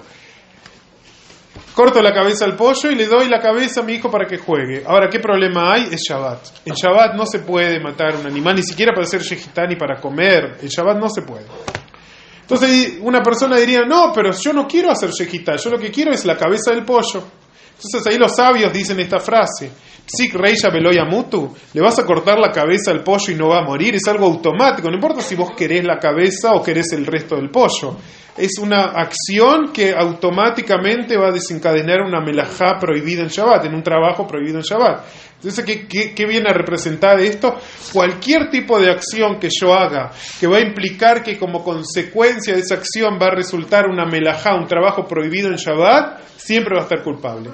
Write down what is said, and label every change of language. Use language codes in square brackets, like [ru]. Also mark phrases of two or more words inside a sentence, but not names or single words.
[es] Corto la cabeza al pollo y le doy la cabeza a mi hijo para que juegue. Ahora, ¿qué problema hay? Es Shabbat. En Shabbat no se puede matar un animal, ni siquiera para hacer shejitá ni para comer. En Shabbat no se puede. Entonces una persona diría, no, pero yo no quiero hacer shejitá, yo lo que quiero es la cabeza del pollo. Entonces ahí los sabios dicen esta frase, [arc] פסיק רישיה ולא ימות, [es] le vas a cortar la cabeza al pollo y no va a morir, es algo automático, no importa si vos querés la cabeza o querés el resto del pollo. Es una acción que automáticamente va a desencadenar una melajá prohibida en Shabbat, en un trabajo prohibido en Shabbat. Entonces, ¿qué viene a representar esto? Cualquier tipo de acción que yo haga, que va a implicar que como consecuencia de esa acción va a resultar una melajá, un trabajo prohibido en Shabbat, siempre va a estar culpable.